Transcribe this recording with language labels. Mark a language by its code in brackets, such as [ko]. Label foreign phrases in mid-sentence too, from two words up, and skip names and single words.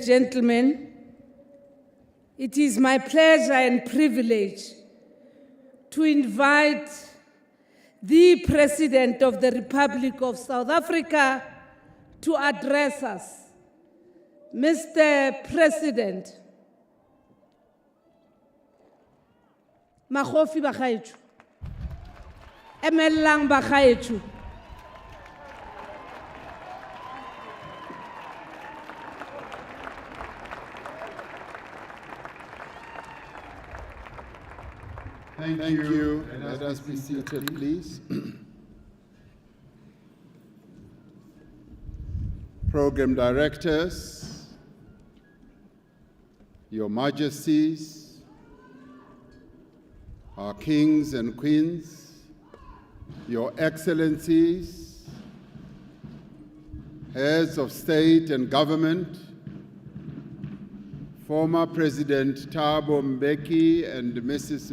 [en] gentlemen, it is my pleasure and privilege to invite the President of the Republic of South Africa to address us. Mr. President, [tn] Makgofi ba gaetsho, emellang ba gaetsho, [en] Thank you. Let us be seated, please. Program directors, Your Majesties, our kings and queens, Your Excellencies, heads of state and government, former President Thabo Mbeki and Mrs.